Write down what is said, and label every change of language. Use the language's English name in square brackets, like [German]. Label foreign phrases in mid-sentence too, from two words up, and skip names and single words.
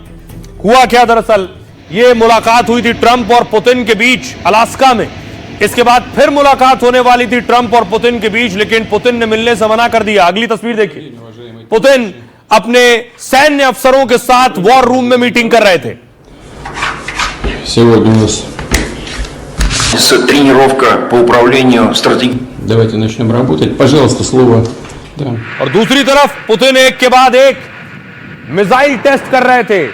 [Hindi] हुआ क्या, दरअसल यह मुलाकात हुई थी ट्रंप और पुतिन के बीच अलास्का में। इसके बाद फिर मुलाकात होने वाली थी ट्रंप और पुतिन के बीच, लेकिन पुतिन ने मिलने से मना कर दिया। अगली तस्वीर देखिए, पुतिन अपने सैन्य अफसरों के साथ वॉर रूम में मीटिंग कर रहे थे। [Russian] Тренировка по управлению стратегией. Давайте начнем работать. Пожалуйста, слово. Да. [Hindi] और दूसरी तरफ पुतिन एक के बाद एक मिसाइल टेस्ट कर रहे थे।